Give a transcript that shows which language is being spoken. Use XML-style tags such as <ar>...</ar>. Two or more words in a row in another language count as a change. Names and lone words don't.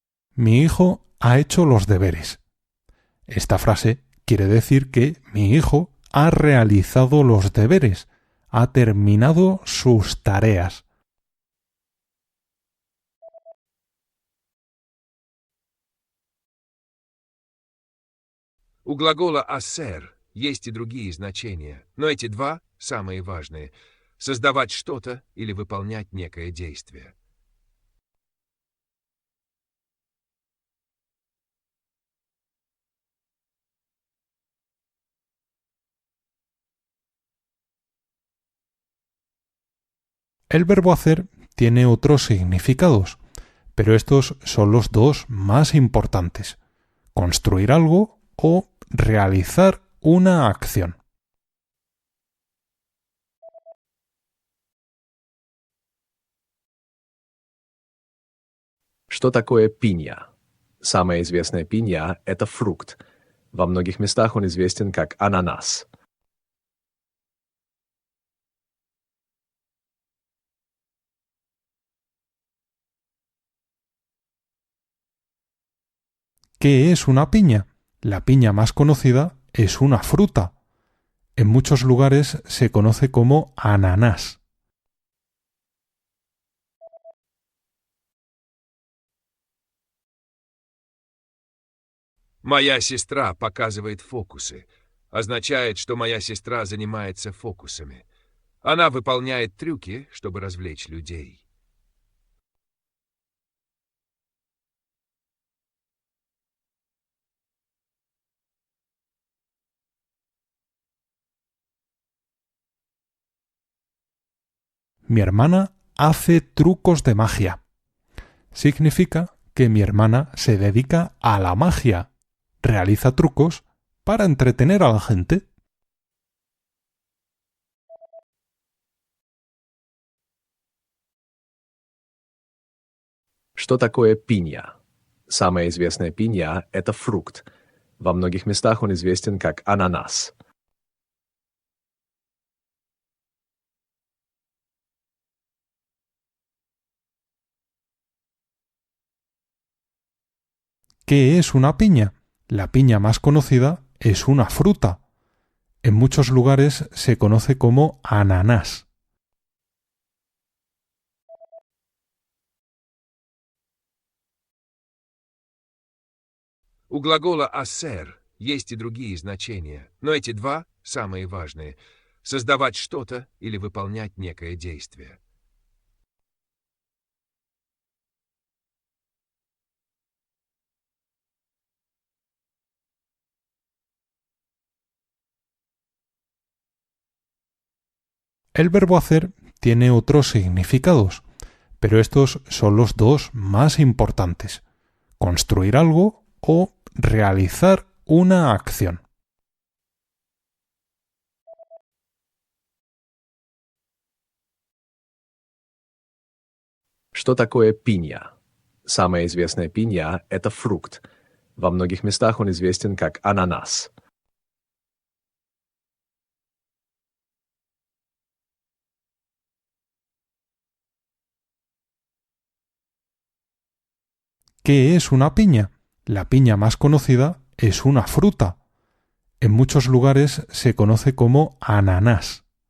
<es>Mi hijo ha hecho los deberes. Esta frase quiere decir que mi hijo ha realizado los deberes, ha terminado sus tareas.</es> <ru>У глагола «ассер» есть и другие значения, но эти два самые важные — создавать что-то или выполнять некое действие.</ru> <es>El verbo hacer tiene otros significados, pero estos son los dos más importantes: construir algo o realizar una acción.</es> <ru>Что такое пинья? Самая известная пинья — это фрукт. Во многих местах он известен как ананас.</ru> <es>¿Qué es una piña? La piña más conocida es una fruta. En muchos lugares se conoce como ananás.</es> <ru>«Моя сестра показывает фокусы» означает, что моя сестра занимается фокусами. Она выполняет трюки, чтобы развлечь людей.</ru> <es>Mi hermana hace trucos de magia. Significa que mi hermana se dedica a la magia, realiza trucos para entretener a la gente.</es> <ru>Что такое пинья? Самая известная пинья — это фрукт. Во многих местах он известен как ананас.</ru> <es>¿Qué es una piña? La piña más conocida es una fruta. En muchos lugares se conoce como ananás.</es> <ru>У глагола «ассер» есть и другие значения, но эти два самые важные — создавать что-то или выполнять некое действие.</ru> <es>El verbo hacer tiene otros significados, pero estos son los dos más importantes: construir algo o realizar una acción.</es> <ru>Что такое пинья? Самая известная пинья — это фрукт. Во многих местах он известен как ананас.</ru> <es>¿Qué es una piña? La piña más conocida es una fruta. En muchos lugares se conoce como ananás.</es>